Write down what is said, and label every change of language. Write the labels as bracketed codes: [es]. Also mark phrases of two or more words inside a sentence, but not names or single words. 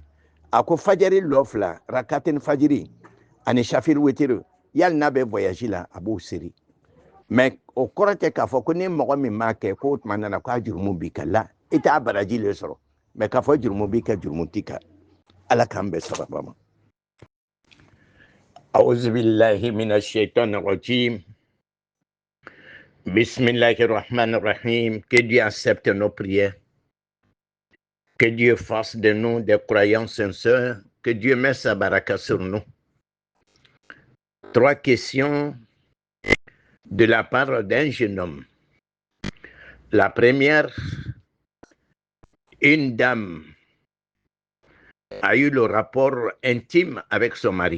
[bm] A ko fajari lɔ fila rakatin fajiri ani Shafil Witr, yali n'a bɛ voyage la a b'o seri. Mais o kɔrɔ tɛ k'a fɔ ko ni mɔgɔ min m'a kɛ k'o tuma nana k'a jurumu b'i kan la, i t'a baraji le sɔrɔ. Mais k'a fɔ jurumu b'i kan, jurumu t'i kan. Ala k'an bɛn sababa ma. [ar] أعوذ بالله من الشيطان الرجيم. بسم الله الرحمن الرحيم. [fr] Que Dieu accepte nos prières. Que Dieu fasse de nous des croyants sincères. Que Dieu mette sa baraka sur nous. 3 questions de la part d'un jeune homme. La première, une dame a eu le rapport intime avec son mari.